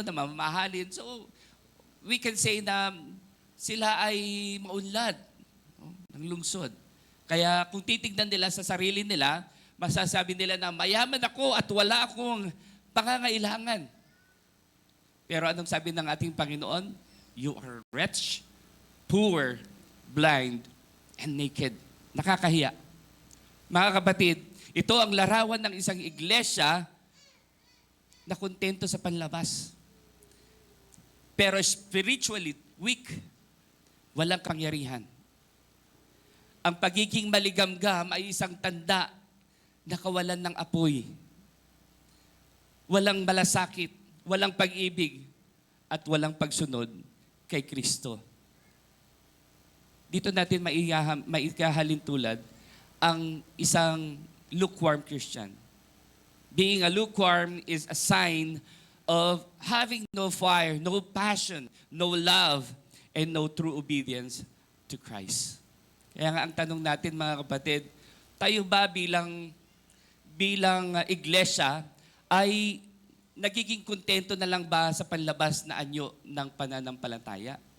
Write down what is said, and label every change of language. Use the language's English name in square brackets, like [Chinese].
[Filipino] Na mamahalin. So, we can say na sila ay maunlad, no? Ng lungsod. Kaya kung titignan nila sa sarili nila, masasabi nila na mayaman ako at wala akong pangangailangan. Pero anong sabi ng ating Panginoon? [English] You are wretched, poor, blind, and naked. [Filipino] Nakakahiya. Mga kapatid, ito ang larawan ng isang iglesia na kontento sa panlabas. Pero spiritually weak, walang kapangyarihan. Ang pagiging maligamgam ay isang tanda na kawalan ng apoy. Walang malasakit, walang pag-ibig, at walang pagsunod kay Kristo. Dito natin maikahalin tulad ang isang lukewarm Christian. [English] Being a lukewarm is a sign of having no fire, no passion, no love, and no true obedience to Christ. [Filipino] Kaya nga ang tanong natin, mga kapatid, tayo ba bilang iglesia ay nagiging kontento na lang ba sa panlabas na anyo ng pananampalataya?